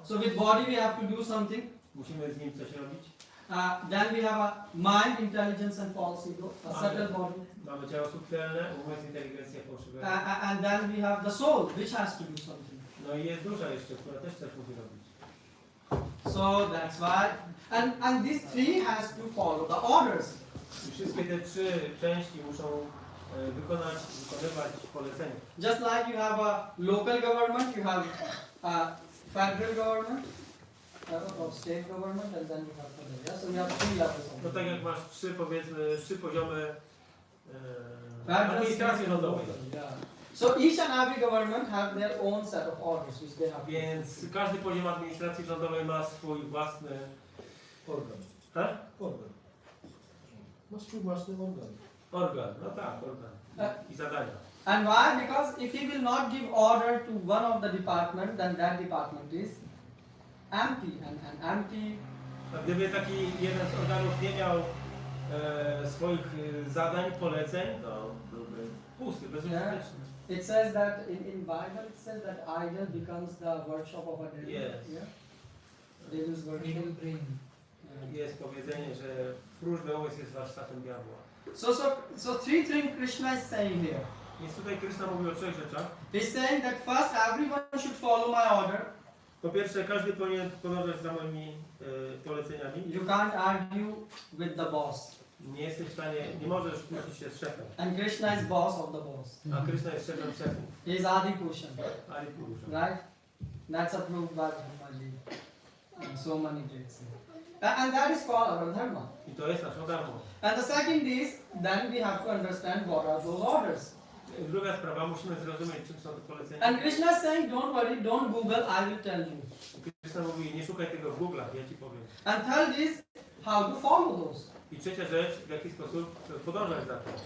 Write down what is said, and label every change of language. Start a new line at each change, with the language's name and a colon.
English: So with body we have to do something.
Polish: musimy z nim coś robić.
English: Then we have a mind, intelligence, and false ego, a subtle body.
Polish: Mamy ciało subtelne, umysł, inteligencja fałszywa.
English: And then we have the soul, which has to do something.
Polish: No i jest dusza jeszcze, która też coś musi robić.
English: So that's why, and these three has to follow the orders.
Polish: I wszystkie te 3 części muszą wykonywać polecenia.
English: Just like you have a local government, you have a federal government, or state government, and then you have federal. Yeah? So you have 3 levels of
Polish: No tak jak masz 3 poziomy
English: Federal,
Polish: administracji
English: state,
Polish: rządowej.
English: yeah. So each and every government have their own set of orders which they have to
Polish: Więc każdy poziom administracji rządowej ma swój własny Organ. tak? Organ. Ma swój własny organ. Organ, no tak, organ. I zadania.
English: And why? Because if he will not give order to one of the department, then that department is empty, and empty.
Polish: A gdyby taki jeden z organów nie miał swoich zadań, poleceń, to byłby pusty, bezużyteczny.
English: It says that in Bible it says that idol becomes the workshop of a devil. Yes. Yeah. Devil's workshop. Evil brain.
Polish: Jest powiedzenie, że próżny umysł jest warsztatem diabła.
English: So 3 things Krishna is saying here.
Polish: Więc tutaj Krishna mówi o 3 rzeczach.
English: He's saying that first everyone should follow my order.
Polish: Po pierwsze, każdy powinien podążać za moimi poleceniami.
English: You can't argue with the boss.
Polish: Nie jesteś w stanie, nie możesz kłócić się z szefem.
English: And Krishna is boss of the boss.
Polish: A Krishna jest szefem szefów.
English: He is Adi Purusha.
Sanskrit: Ali Purusha.
English: Right? That's approved by Brahmaji. And so many dates. And that is called our dharma.
Polish: I to jest naszą darmą.
English: And the second is, then we have to understand what are those orders.
Polish: Druga sprawa, musimy zrozumieć, czym są te polecenia.
English: And Krishna is saying, don't worry, don't Google, I will tell you.
Polish: Krishna mówi, nie szukaj tego w Google'ach, ja ci powiem.
English: And third is, how to follow those.
Polish: I trzecia rzecz, w jaki sposób podążać za tym.